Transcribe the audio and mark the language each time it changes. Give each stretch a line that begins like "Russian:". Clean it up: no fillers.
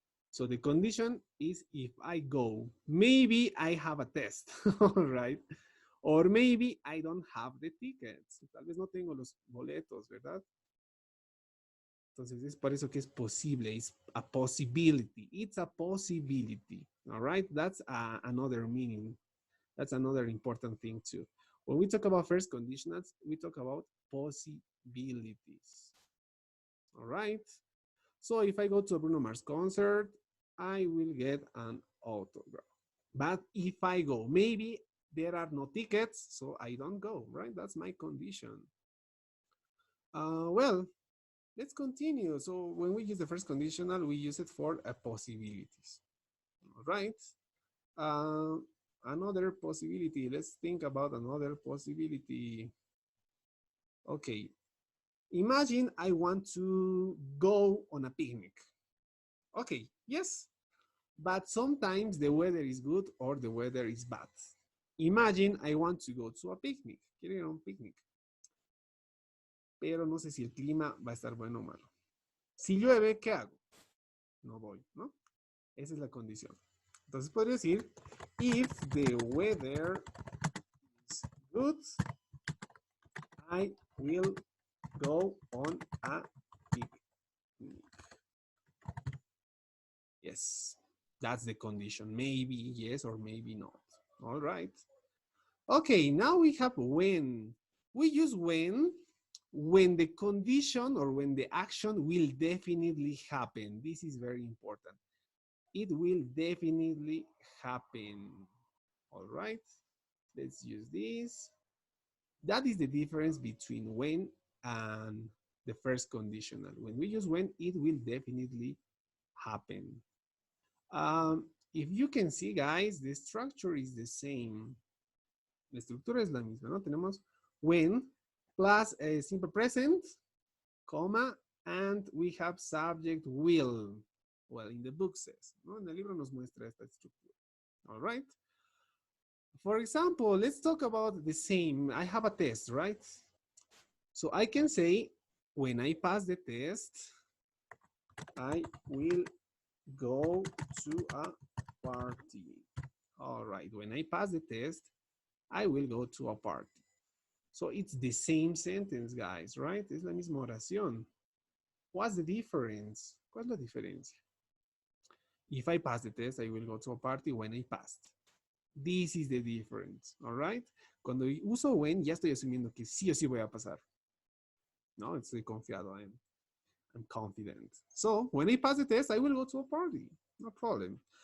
English: So the condition is if I go, maybe I have a test, all right? Or maybe I don't have the tickets.
Spanish: Tal vez no tengo los boletos, ¿verdad? Entonces es por eso que es posible.
English: It's a possibility. It's a possibility. All right? That's another meaning. That's another important thing too. When we talk about first conditionals, we talk about possibilities. All right? So if I go to a Bruno Mars concert, I will get an autograph. But if I go, maybe there are no tickets, so I don't go, right? That's my condition. Well, let's continue. So when we use the first conditional, we use it for possibilities, all right? Another possibility, let's think about another possibility. Okay, imagine I want to go on a picnic. Okay, yes, but sometimes the weather is good or the weather is bad. Imagine I want to go to a picnic.
Spanish: Quiero ir a un picnic. Pero no sé si el clima va a estar bueno o malo. Si llueve, ¿qué hago? No voy, ¿no? Esa es la condición. Entonces podría decir,
English: if the weather is good, I will go on a picnic. Yes, that's the condition. Maybe yes or maybe not. All right. Okay, now we have when. We use when the condition or when the action will definitely happen. This is very important. It will definitely happen. All right, let's use this. That is the difference between when and the first conditional. When we use when, it will definitely happen. If you can see, guys, the structure is the same.
Spanish: La estructura es la misma, ¿no? Tenemos
English: when plus a simple present, comma, and we have subject will. Well, in the book says, ¿no?
Spanish: En el libro nos muestra esta estructura.
English: All right. For example, let's talk about the same. I have a test, right? So I can say, when I pass the test, I will go to a party. All right, when I pass the test, I will go to a party. So it's the same sentence, guys, right?
Spanish: Es la misma oración.
English: What's the difference?
Spanish: ¿Cuál es la diferencia?
English: If I pass the test, I will go to a party when I passed. This is the difference, all right?
Spanish: Cuando uso when, ya estoy asumiendo que sí o sí voy a pasar. No, estoy confiado.
English: I'm confident. So when I pass the test, I will go to a party. No problem.